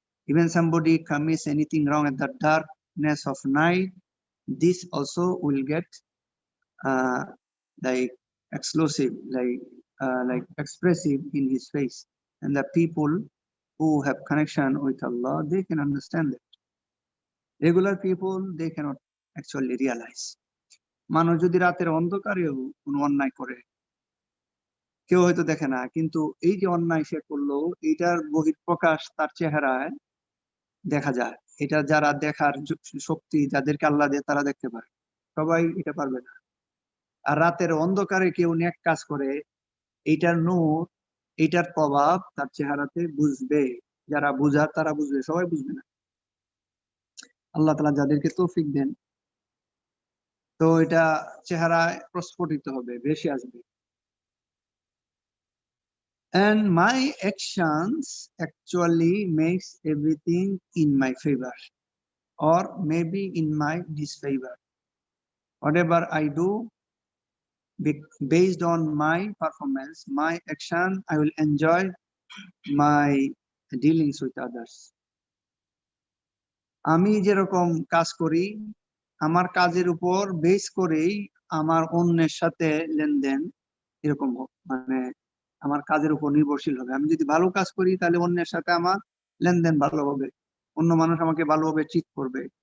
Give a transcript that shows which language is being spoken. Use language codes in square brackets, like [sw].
[en] Even somebody commits anything wrong at the darkness of night, this also will get uh, like explosive, like expressive in his face, and the people who have connection with Allah, they can understand it. Regular people, they cannot actually realize. [bn] মানুষ যদি রাতের অন্ধকারেও কোনো অন্যায় করে, কেউ হয়তো দেখে না, কিন্তু এই যে অন্যায় সে করলো, এইটার বহিঃপ্রকাশ তার চেহারায় দেখা যায়। এটা যারা দেখার শক্তি যাদেরকে আল্লাহ দেয় তারা দেখতে পারে, সবাই এটা পারবে না। আর রাতের অন্ধকারে কেউ নেক কাজ করে, এইটার নূর, এইটার প্রভাব তার চেহারাতে বুঝবে। যারা বুঝার তারা বুঝবে, সবাই বুঝবে না। আল্লাহ তাআলা যাদেরকে তৌফিক দেন, তো এটা চেহারায় প্রস্ফুটিত হবে, ভেসে আসবে। [en] And my actions actually makes everything in my favor, or maybe in my disfavor. Whatever I do, based on my performance, my action, I will enjoy my dealings with others. [bn] আমি যেরকম কাজ করি, আমার কাজের উপর বেস করেই আমার অন্যের সাথে লেনদেন এরকম মানে আমার কাজের উপর নির্ভরশীল হবে। আমি যদি ভালো কাজ করি তাহলে অন্যের সাথে আমার লেনদেন ভালো হবে, অন্য মানুষ আমাকে ভালোভাবে ট্রিট করবে।